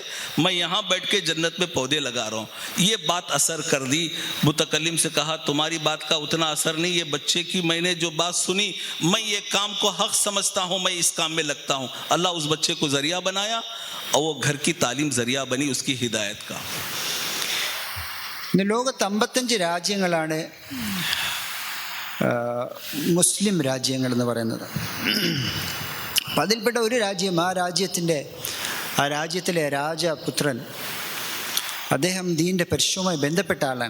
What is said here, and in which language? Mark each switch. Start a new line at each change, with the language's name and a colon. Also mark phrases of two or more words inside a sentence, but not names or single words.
Hindi: मैं यहाँ बैठ के जन्नत में पौधे लगा रहा हूँ. ये बात असर कर दी. मुतकल्लिम से कहा, तुम्हारी बात का उतना असर नहीं, ये बच्चे की मैंने जो बात सुनी, मैं ये काम को हक समझता हूँ, मैं इस काम में लगता हूँ. अल्लाह उस बच्चे को ज़रिया बनाया और वो घर की तालीम ज़रिया बनी उसकी हिदायत का.
Malayalam: ഇന്ന് ലോകത്ത് 55 രാജ്യങ്ങളാണ് മുസ്ലിം രാജ്യങ്ങളെന്ന് പറയുന്നത്. അപ്പം അതിൽപ്പെട്ട ഒരു രാജ്യം, ആ രാജ്യത്തിലെ രാജപുത്രൻ, അദ്ദേഹം ദീൻ്റെ പരിശുദ്ധവുമായി ബന്ധപ്പെട്ട ആളാണ്.